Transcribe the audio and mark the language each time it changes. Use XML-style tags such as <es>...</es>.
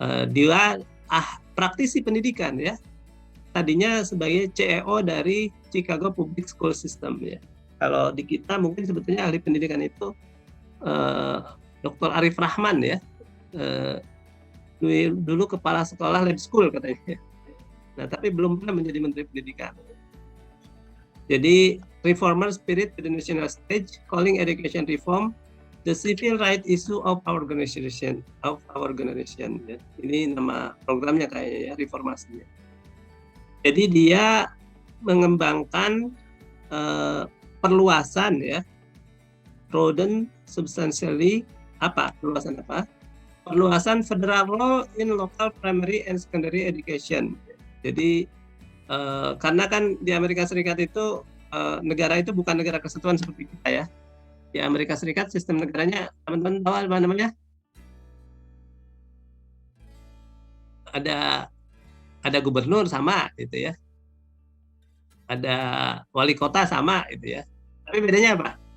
<id>Dia praktisi pendidikan ya. Tadinya sebagai CEO dari Chicago Public School System ya. Kalau di kita mungkin sebetulnya ahli pendidikan itu Dr. Arif Rahman ya. Dulu kepala sekolah lab school katanya. Nah, tapi belum pernah menjadi Menteri Pendidikan. Jadi</id> <en>reformer spirit to the national stage, calling education reform the civil right issue of our organization.</en> <id>Ya. Ini nama programnya kayaknya ya, reformasinya. Jadi dia mengembangkan perluasan ya,</id> <en>broaden substantially</en> <id>perluasan apa? Perluasan</id> <en>federal law in local primary and secondary education.</en> <id>Jadi karena kan di Amerika Serikat itu negara itu bukan negara kesatuan seperti kita ya. Di Amerika Serikat sistem negaranya, teman-teman tahu apa namanya? Ada gubernur sama gitu ya. Ada wali kota sama gitu ya. Tapi bedanya apa?</id>